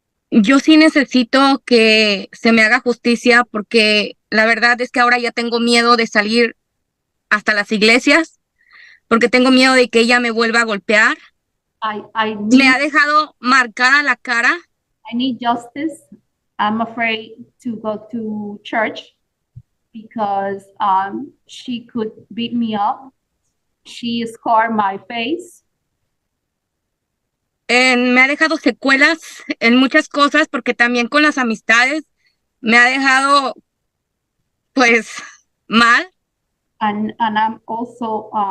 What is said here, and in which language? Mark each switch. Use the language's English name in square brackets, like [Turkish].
[Spanish] Yo sí necesito que se me haga justicia porque la verdad es que ahora ya tengo miedo de salir hasta las iglesias porque tengo miedo de que ella me vuelva a golpear. Me ha dejado marcada la cara. [English] I need justice. I'm afraid to go to church because she could beat me up. She scarred my face. [Spanish] Me ha dejado secuelas en muchas cosas porque también con las amistades me ha dejado pues mal. [English] And I'm also